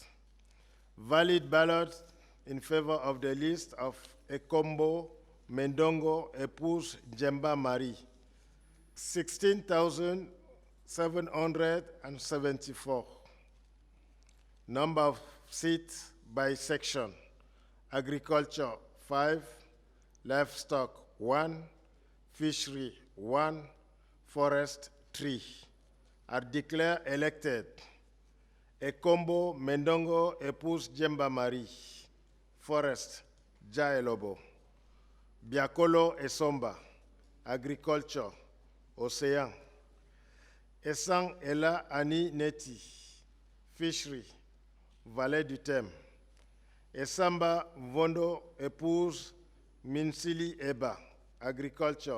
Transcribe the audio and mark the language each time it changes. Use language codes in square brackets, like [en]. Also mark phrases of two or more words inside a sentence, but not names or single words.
[en] Valid ballot in favor of the list of Ekombo Mendongo épouse Jemba Marie, 16,774. Number of seats by section: agriculture 5, livestock 1, fishery 1, forest 3. Are declared elected: Ekombo Mendongo épouse Jemba Marie, forest, Jaelobo; Biakolo Esomba, agriculture, Océan; Essang Ela Ani Neti, fishery, vallée du Thème; Essamba Vondo épouse Minsili Eba, agriculture,